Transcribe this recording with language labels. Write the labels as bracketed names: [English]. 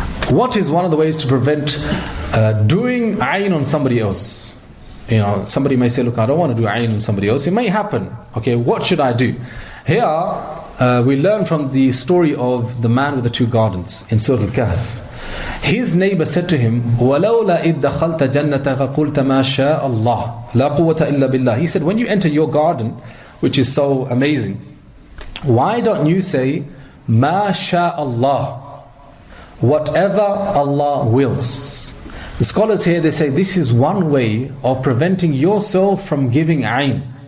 [English] What is one of the ways to prevent doing ayn on somebody else? You know, somebody may say, look, I don't want to do ayn on somebody else. It may happen. Okay, what should I do? Here, we learn from the story of the man with the two gardens in Surah Al-Kahf. His neighbor said to him, [Arabic] وَلَوْلَا إِذْ دَخَلْتَ جَنَّتَكَ قُلْتَ مَا شَاءَ اللَّهِ لَا قُوَّةَ إِلَّا بِاللَّهِ. [English] He said, when you enter your garden, which is so amazing, why don't you say, [Arabic] مَا شَاءَ اللَّهِ, [English] whatever Allah wills? The scholars here, they say this is one way of preventing yourself from giving ayn.